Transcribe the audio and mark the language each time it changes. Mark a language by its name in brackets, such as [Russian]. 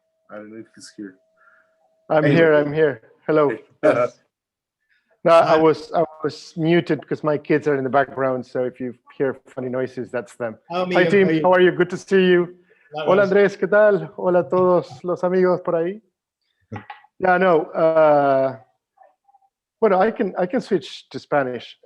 [English] I don't know if he's here. I'm here. Hello. Yes. No, I was muted because my kids are in the background. So if you hear funny noises, that's them. Hi, team. How are you? Good to see you. [Spanish] Hola, Andrés. ¿Qué tal? Hola a todos los amigos por ahí. [English] Yeah, no. Bueno, I can switch to Spanish.